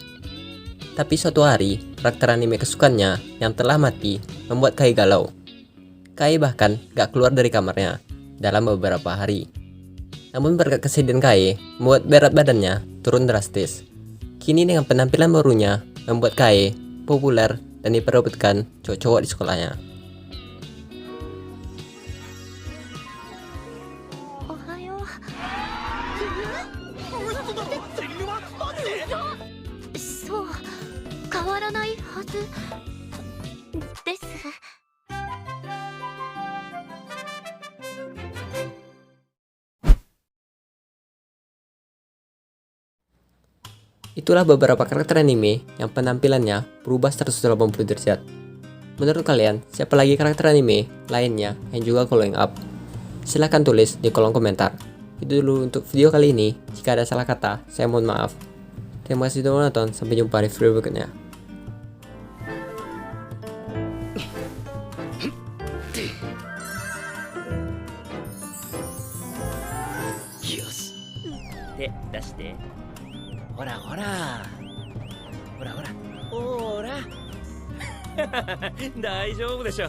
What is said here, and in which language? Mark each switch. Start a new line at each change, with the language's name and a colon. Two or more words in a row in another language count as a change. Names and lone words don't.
Indonesian: Tapi suatu hari, karakter anime kesukaannya yang telah mati membuat Kai galau. Kai bahkan gak keluar dari kamarnya dalam beberapa hari. Namun berkat kesedihan Kai membuat berat badannya turun drastis. Kini dengan penampilan barunya membuat Kai populer dan diperebutkan cowok-cowok di sekolahnya.
Japanese: おはよう。そう、変わらないはずです。
Indonesian: Itulah beberapa karakter anime yang penampilannya berubah 180 derajat. Menurut kalian, siapa lagi karakter anime lainnya yang juga
English: glowing up?
Indonesian: Silahkan tulis di kolom komentar. Itu dulu untuk video kali ini. Jika ada salah kata, saya mohon maaf. Terima kasih sudah menonton, sampai jumpa di video berikutnya.
English: Yes.
Japanese: 手出して。ほらほら。ほらほら。ほら。大丈夫でしょ。